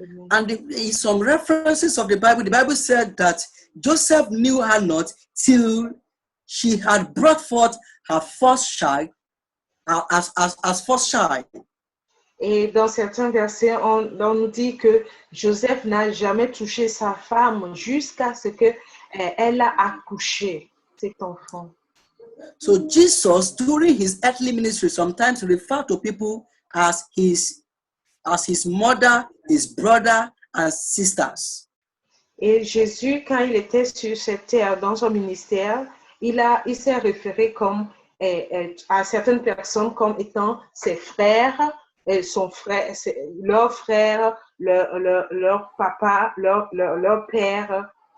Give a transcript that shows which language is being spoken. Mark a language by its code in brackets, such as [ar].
[en] And in some references of the Bible said that Joseph knew her not till she had brought forth her first child as first child. [fr] Et dans certains versets, on nous dit que Joseph n'a jamais touché sa femme jusqu'à ce qu'elle a accouché cet enfant. [en] So Jesus, during his earthly ministry, sometimes referred to people as his mother, his brother, and sisters. [fr] Et Jésus, quand il était sur cette terre, dans son ministère, il s'est référé comme à certaines personnes comme étant ses frères, son frère, leur frère, leur papa, leur père.